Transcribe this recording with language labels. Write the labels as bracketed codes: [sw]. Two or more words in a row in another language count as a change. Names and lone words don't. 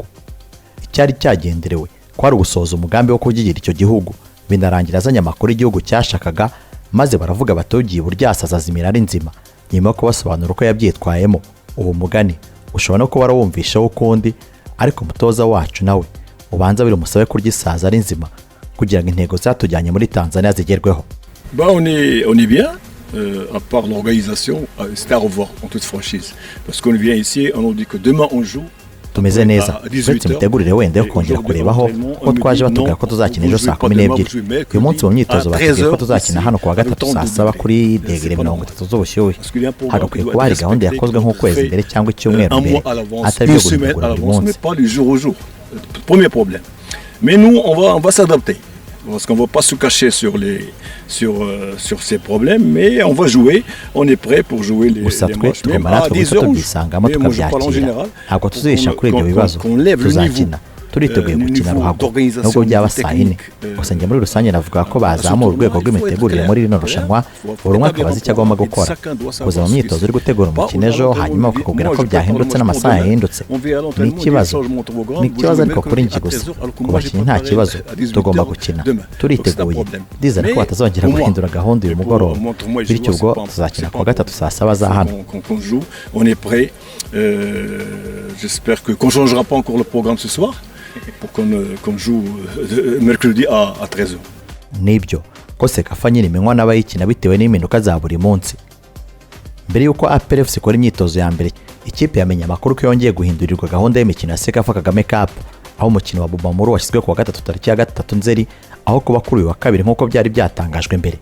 [rw] Icyari cyagenderewe kwari ugusoza umugambi wo kugigira icyo gihugu, binarangira azanye amakuru igihugu cyashakaga, maze baravuga batogiye buryasaza azimira ari nzima. Nyuma yo kubasobanura uko yabyitwayemo, uwo mugani ushobora no kuba warawumvisheho ukundi, ariko umutoza wacu nawe ubanza birumusabe kurya isazi ari nzima kugira ngo intego zatujyanye muri Tanzania zigerweho. [fr] On est bien. À part l'organisation, c'est à revoir en toute franchise. Parce qu'on vient ici, on nous dit que demain on joue. [rw] Tumeze neza, uretse imitegurire wenda yo kongera kurebaho ko twaje batubwira ko tuzakina ejo saa 12. Uyu munsi mu myitozo batubwiye ko tuzakina hano kuwa gatatu saa 7 kuri degere 30 z'ubushyuhe. Hagakwiye kuba hari gahunda yakozwe nk'ukwezi mbere cyangwa icyumweru mbere, atari byo gutegura buri munsi. [fr] Premier problème. Mais nous, on va s'adapter. Parce qu'on ne va pas se cacher sur ces problèmes, mais on va jouer, on est prêt pour jouer les matchs. Même à 10 heures, mais moi je parle en général, qu'on lève le niveau. [rw] Turiteguye gukina ruhago nubwo byaba saa 4. Gusa njye muri rusange navuga ko bazamura urwego rw'imitegurire muri rino rushanwa, buri umwe akabaza icyo agomba gukora. Kuza mu myitozo uri gutegura umukino ejo, hanyuma bakakubwira ko byahindutse n'amasaha yahindutse, ni ikibazo ariko kuri njye gusa ku bakinnyi nta kibazo, tugomba gukina turiteguye. Ndizera ko batazongera guhindura gahunda uyu mugoroba, bityo ubwo tuzakina kuwa gatatu saa 7 za hano. [fr] J'espère qu'on ne changera pas encore le programme ce soir pour qu'on joue mercredi à 13h. [rw] Nibyo ko Sekafa nyine imenywa n'abayikina bitewe n'impinduka za buri munsi. Mbere yuko APR FC ikora imyitozo ya mbere, ikipe yamenye amakuru ko yongeye guhindurirwa gahunda y'imikino ya Sekafa Kagame Cup, aho umukino wa BUMAMURU washyizwe kuwa gatatu tariki ya 3 Nzeri, aho kuba kuri uyu wa kabiri nk'uko byari byatangajwe mbere.